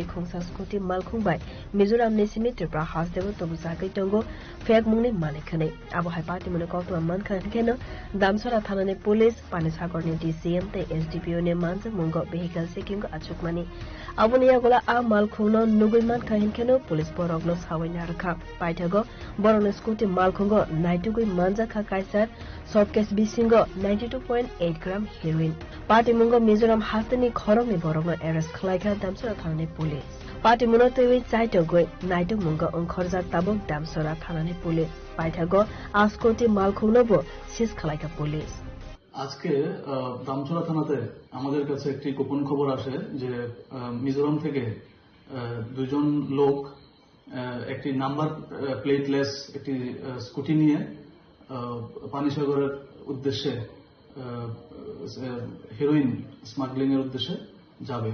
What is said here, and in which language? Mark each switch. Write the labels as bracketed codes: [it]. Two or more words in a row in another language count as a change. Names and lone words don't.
[trp] Khongsa Scooty Malkhungbai Mizoram Nesimi Tripura House Devo Tobusaki Tongo Fag Muni Malikane Abu Hai Party Monokokuma Mankan Keno Damsara Thanani Police Panisagorni DCM Te SDPO Ne Manza Mungo [en] Vehicle Seeking [trp] Achukmani Abunia Gola A Malkhuno Nuguiman Kahin Keno Police Borogno Sawinarka Paitago Boron Scooty Malkhungo Naitugui Manzaka Kaisar Shopcase Bisingo 92.8 [en] gram heroin. [trp] Party Mungo Mizoram Hastani Khorongni Borogno arrest Khlaika Damsara Thanani police. Party Monotowi Chaito Goi Naitu Mungo Onkhorza Tabok Damsara Thanani police. Paithago Askoti Malkhungnobo Sis Khlaika police. [bn] আজকে দামছড়া থানাতে আমাদের কাছে একটি গোপন খবর আসে যে মিজোরাম থেকে দুজন লোক একটি [en] number plateless [bn] একটি স্কুটি নিয়ে পানিসাগরের উদ্দেশ্যে [en] heroin smuggling [bn] এর উদ্দেশ্যে যাবে।